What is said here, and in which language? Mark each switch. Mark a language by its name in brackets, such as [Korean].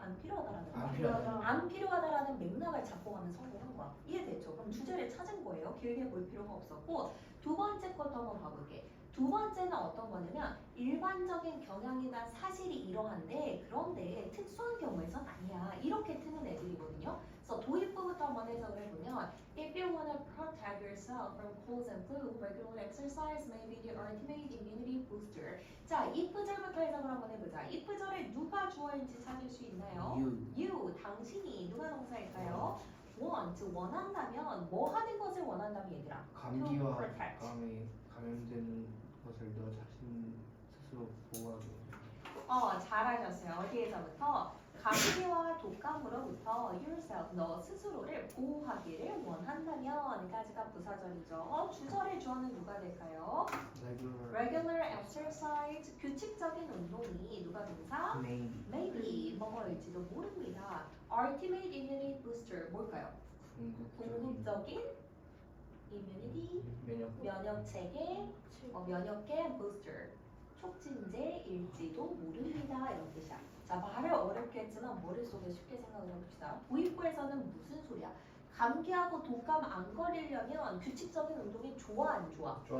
[Korean] 안 필요하다라는 거야? 안 필요하다라는 맥락을 잡고 가면 성공한 거야. 이해됐죠? 그럼 주제를 찾은 거예요. 길게 볼 필요가 없었고 두 번째 것도 한번 봐볼게. 두 번째는 어떤 거냐면 일반적인 경향이나 사실이 이러한데 그런데 특수한 경우에선 아니야. 이렇게 트는 애들이거든요. 그래서 도입부부터 한번 해석을 해보면 [English] If you want to protect yourself from colds and flu, regular exercise may be the ultimate immunity booster. [Korean] 자, if 절부터 해석을 한번 해보자. if 절에 누가 주어인지 찾을 수 있나요? You, 당신이 누가 동사일까요? want, 원한다면 뭐 하는 것을 원한다면 얘들아? 감기와 감에 감염되는 것을 너 자신 스스로 보호하기. 잘하셨어요. 어디에서부터? 감기와 독감으로부터 yourself, 너 스스로를 보호하기를 원한다면까지가 부사절이죠. 주절의 주어는 누가 될까요? [English] Regular exercise, [Korean] 규칙적인 운동이 누가 동사? Maybe, 뭐일지도 모릅니다. [English] Ultimate immunity booster, [Korean] 뭘까요? 궁극적인 immunity, 면역체계, 면역계 booster, 촉진제일지도 모릅니다. 이런 뜻이야. 자, 말을 어렵게 했지만 머릿속에 쉽게 생각을 해봅시다. 도입부에서는 무슨 소리야? 감기하고 독감 안 걸리려면 규칙적인 운동이 좋아 안 좋아?